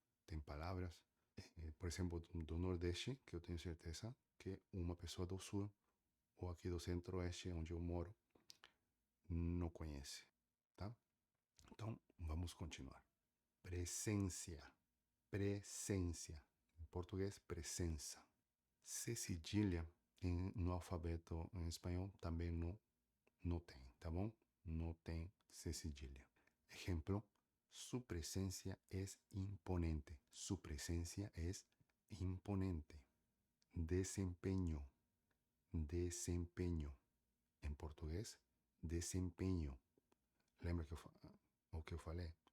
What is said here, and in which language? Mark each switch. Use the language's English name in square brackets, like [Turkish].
[Portuguese] Tem palavras, por exemplo, do Nordeste, que eu tenho certeza que uma pessoa do Sul ou aqui do Centro-Oeste, onde eu moro, não conhece, tá? Então, vamos continuar. Presencia, presencia. Em português, presença. C cedilha no alfabeto em espanhol também não tem, tá bom? No tem C cedilha. [Spanish] Ejemplo, su presencia es imponente. Su presencia es imponente. Desempeño, desempeño. [Portuguese] Em português, desempenho. Lembra o que eu falei?